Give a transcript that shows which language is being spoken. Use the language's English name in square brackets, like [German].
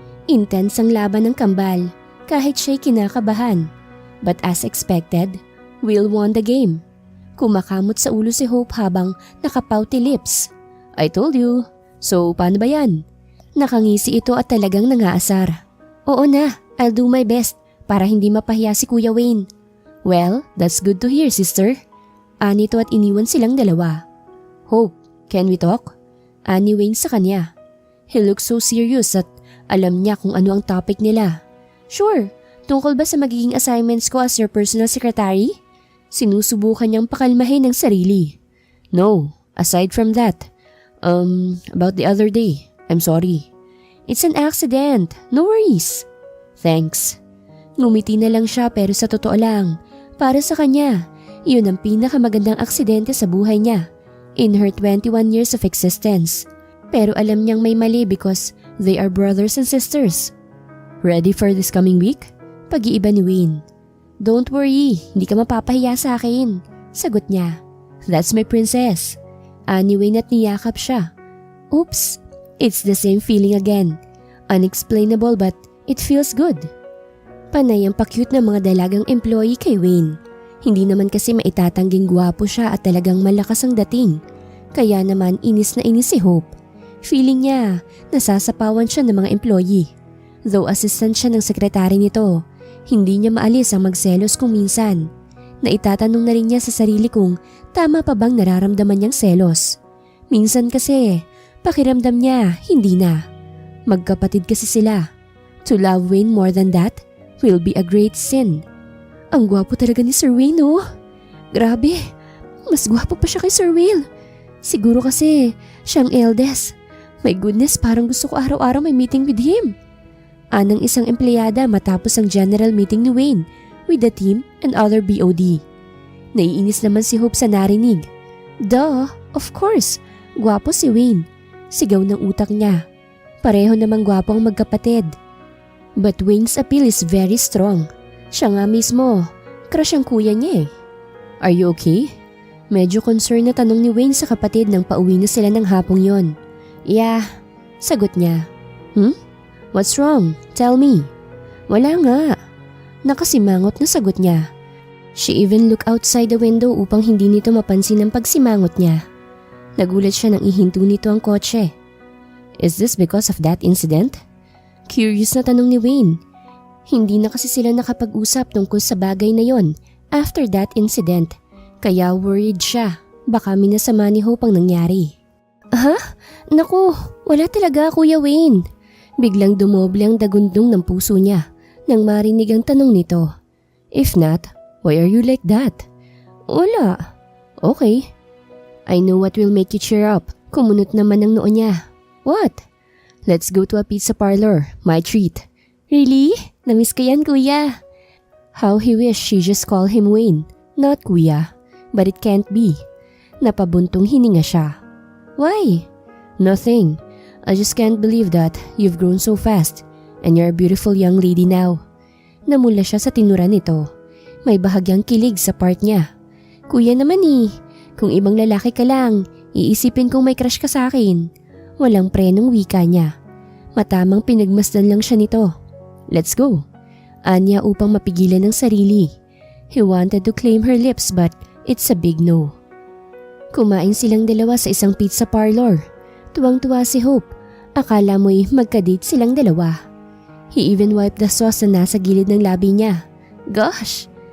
[Filipino] Intense ang laban ng kambal, kahit siya'y kinakabahan. [English] But as expected, Will won the game. [Filipino] Kumakamot sa ulo si Hope habang nakapouty lips. [English] I told you. [Filipino] So paano ba yan? Nakangisi ito at talagang nangaasar. Oo na, [English] I'll do my best [Filipino] para hindi mapahiya si Kuya Wayne. [English] Well, that's good to hear, sister. [Filipino] Anito at iniwan silang dalawa. [English] Hope, can we talk? [Filipino] ani Wayne sa kanya. [English] He looked so serious [Filipino] at alam niya kung ano ang topic nila. [English] Sure, [Filipino] tungkol ba sa magiging [English] assignments ko as your personal secretary? [Filipino] Sinusubukan niyang pakalmahin ang sarili. [English] No, aside from that. About the other day, I'm sorry. It's an accident, no worries. Thanks. [Filipino] Ngumiti na lang siya pero sa totoo lang, para sa kanya, iyon ang pinakamagandang aksidente sa buhay niya [English] in her 21 years of existence. [Filipino] Pero alam niyang may mali [English] because they are brothers and sisters. Ready for this coming week? [Filipino] Pag-iiba ni Wayne. [English] Don't worry, [Filipino] hindi ka mapapahiya sa akin. Sagot niya. [English] That's my princess. [Filipino] Ani Wayne at niyakap siya. [English] Oops, it's the same feeling again. Unexplainable but it feels good. [Filipino] Panay ang pa-cute ng mga dalagang employee kay Wayne. Hindi naman kasi maitatangging gwapo siya at talagang malakas ang dating. Kaya naman inis na inis si Hope. Feeling niya, nasasapawan siya ng mga employee. Though assistant siya ng sekretary nito, hindi niya maalis ang magselos kung minsan. Naitatanong na rin niya sa sarili kung tama pa bang nararamdaman niyang selos. Minsan kasi, pakiramdam niya, hindi na. Magkapatid kasi sila. [English] To love Wayne more than that will be a great sin. [Filipino] Ang gwapo talaga ni Sir Wayne, oh. Grabe, mas gwapo pa siya kay Sir Will. Siguro kasi siyang eldest. [English] My goodness, [Filipino] parang gusto ko araw-araw may meeting with him. Anang isang empleyada matapos ang general meeting ni Wayne [English] with the team and other BOD. [Filipino] Naiinis naman si Hope sa narinig. [English] Duh, of course, [Filipino] gwapo si Wayne. Sigaw ng utak niya. Pareho namang gwapo ang magkapatid. [English] But Wayne's appeal is very strong. [Filipino] Siya nga mismo, crush ang kuya niya eh. [English] Are you okay? [Filipino] Medyo concerned na tanong ni Wayne sa kapatid nang pauwi na sila ng hapong yon. [English] Yeah, [Filipino] sagot niya. [English] What's wrong? Tell me. [Filipino] Wala nga. Nakasimangot na sagot niya. [English] She even looked outside the window [Filipino] upang hindi nito mapansin ang pagsimangot niya. Nagulat siya nang ihinto nito ang kotse. [English] Is this because of that incident? [Filipino] Curious na tanong ni Wayne. Hindi na kasi sila nakapag-usap tungkol sa bagay na yon [English] after that incident. [Filipino] Kaya worried siya. Baka minasama ni Hope ang nangyari. Ha? Naku, wala talaga Kuya Wayne. Biglang dumoble ang dagundong ng puso niya nang marinig ang tanong nito. [English] If not, why are you like that? [Filipino] Wala. [English] Okay. I know what will make you cheer up. [Filipino] Kumunot naman ang noo niya. [English] What? Let's go to a pizza parlor. My treat. Really? [Filipino] Namiss ka yan, Kuya. [English] How he wished she just call him Wayne, not Kuya. But it can't be. [Filipino] Napabuntong hininga siya. [English] Why? Nothing. I just can't believe that you've grown so fast and you're a beautiful young lady now. [Filipino] Namula siya sa tinura nito. May bahagyang kilig sa part niya. Kuya naman eh. Kung ibang lalaki ka lang, iisipin kong may crush ka sa akin. Walang prenong wika niya. Matamang pinagmasdan lang siya nito. [English] Let's go. [Filipino] Anya upang mapigilan ng sarili. [English] He wanted to claim her lips but it's a big no. [Filipino] Kumain silang dalawa sa isang pizza parlor. Tuwang-tuwa si Hope. Akala mo'y magka-date silang dalawa. [English] He even wiped the sauce [Filipino] na nasa gilid ng labi niya. Gosh!